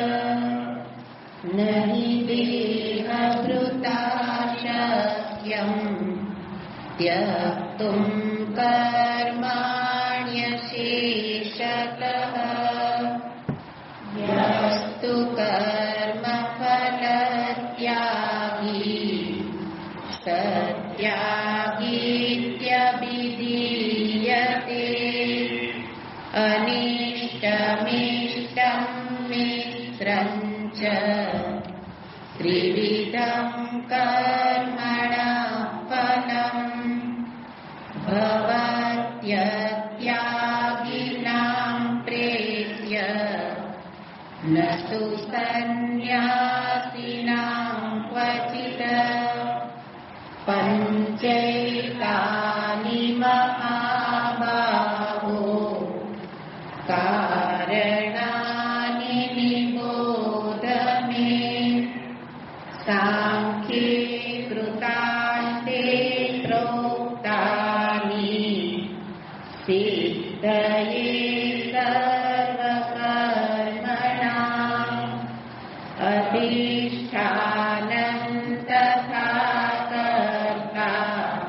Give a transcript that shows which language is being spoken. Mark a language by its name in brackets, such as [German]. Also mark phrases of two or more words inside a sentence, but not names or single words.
[Sanskrit] નહિ દેહભૃતા શક્યં ત્યક્તું કર્માણ્યશેષતઃ યસ્તુ કર્મફલત્યાગી સત્યાગીત્યभिधीयते। अनिष्टमिष्टं मित्रं च त्रिविधं कर्मणः फलम् भवत्यत्यागिनां प्रेत्य न तु सन्न्यासिनां क्वचित्। पञ्चैतानि महाबाहो कारणानि निबोध સાંખ્યે કૃતાંતે પ્રોક્તાનિ સિદ્ધયે સર્વકર્મણાં અધિષ્ઠાનં તથા કર્તા